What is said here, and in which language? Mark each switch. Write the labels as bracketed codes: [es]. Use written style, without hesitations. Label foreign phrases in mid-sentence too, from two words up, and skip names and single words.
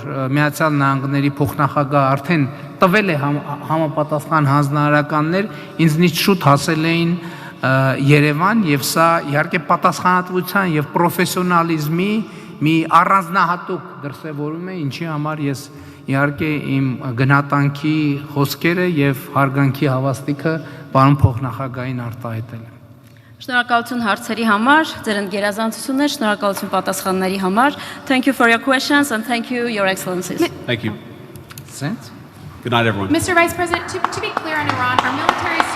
[hy] Միացյալ Նահանգների փոխնախագահ արդեն տվել է համապատասխան հանձնարարականներ, ինձնից շուտ հասել էին Երևան, եւ սա իհարկե պատասխանատվության եւ պրոֆեսիոնալիզմի մի առանձնահատուկ դրսևորում է, ինչի համար ես իհարկե իմ գնահատանքի խոսքերը եւ հարգանքի հավաստիքը պարոն փոխնախագահային արտահայտել եմ։ Շնորհակալություն հարցերի համար, ձեր գերազանցություններ, շնորհակալություն պատասխանների համար. [en] Thank you for your questions and thank you, Your Excellencies. Thank you. Sense? Good night, everyone. Mr. Vice President, to be clear on Iran, our military